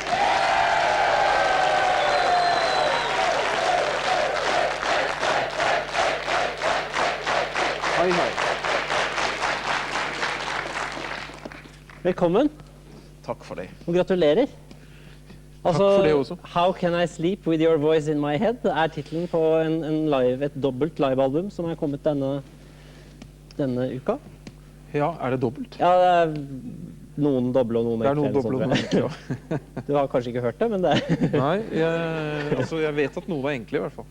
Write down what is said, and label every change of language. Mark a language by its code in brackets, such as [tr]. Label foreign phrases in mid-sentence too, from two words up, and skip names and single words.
[no] Hei, hei. Velkommen, Takk for det. og gratulerer. Altså, for det også. How Can I Sleep With Your Voice In My Head er titlen på et dobbelt livealbum som er kommet denne uka. Ja, er det dobbelt? Ja, det er noen doble og noen Det er enkle. noen dobbelt og noen enkle, ja. Du har kanskje ikke hørt det, men det er... Nei, jeg vet at noen var enkle i hvert fall.